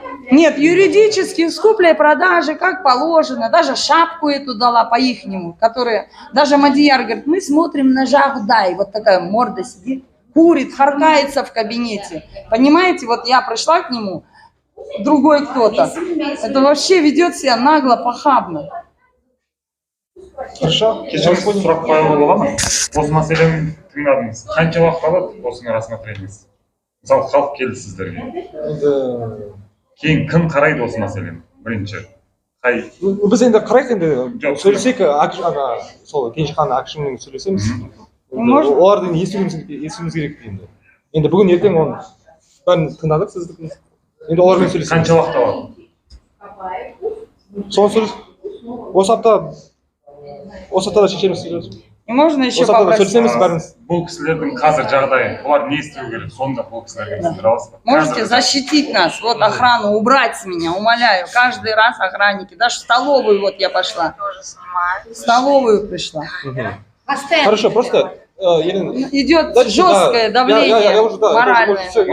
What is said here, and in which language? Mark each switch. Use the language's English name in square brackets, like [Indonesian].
[Russian] Нет, юридически с куплей-продажи, как положено, даже шапку эту дала по-ихнему, которая, даже Мадияр говорит, мы смотрим на Жагдай, вот такая морда сидит, курит, харкается в кабинете. Понимаете, вот я пришла к нему, другой кто-то, это вообще ведет себя нагло, похабно. Хорошо? [Kazakh] Кешіріңіз, сұрақ қоюға бола ма? Осы мәселені тыңдадыңыз. Қанша уақыт алады осыны рассмотрениесі? Мысалы, халық келді сіздерге. Кейін кім қарайды осы мәселені? Бірінші. Біз енді қарайық енді сөйлесек, сол Кенжехан Акшинмен сөйлесеміз. Олардың естуіміз керек енді. Енді бүгін ертең оны бәрін тыңдадық сіздікін. Енді олармен сөйлесеміз. Қанша уақыт алады? Соны сөйлес. Осы аптада шешеміз. [Russian] И можно еще [Kazakh] Осы аптада [Russian] попросить. [Kazakh] сөйлесеміз бәріміз. Бұл кісілердің қазір жағдайы, олар не істеу керек? Сонда бұл кісілерге сіздер аласыз ба? [Russian] Можете защитить нас, вот охрану убрать с меня, умоляю. Каждый раз охранники, даже в столовую вот я пошла. В столовую пришла. Хорошо, просто идет жесткое давление моральное.